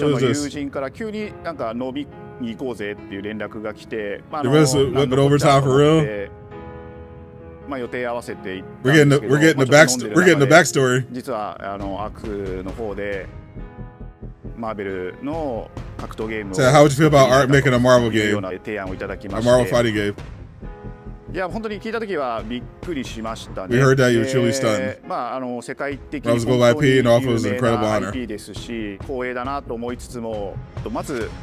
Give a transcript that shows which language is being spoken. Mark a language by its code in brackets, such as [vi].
[ja] の友人から急になんか飲みに行こうぜっていう連絡が来て、まあ [en] overtime for real. [ja] まあ予定合わせて行ったんですけど、 [en] we're getting the backstory. [ja] 実はアクの方でマーベルの格闘ゲームを [en] So how would you feel about Art making a Marvel game? [ja] ような提案をいただきまして、 [en] A Marvel fighting game. [ja] いや本当に聞いた時はびっくりしましたね。 [en] We heard that you were truly stunned. [ja] まあ世界的に [en] That was a global IP and also was an incredible honor. [ja] IP ですし、光栄だなと思いつつも、まず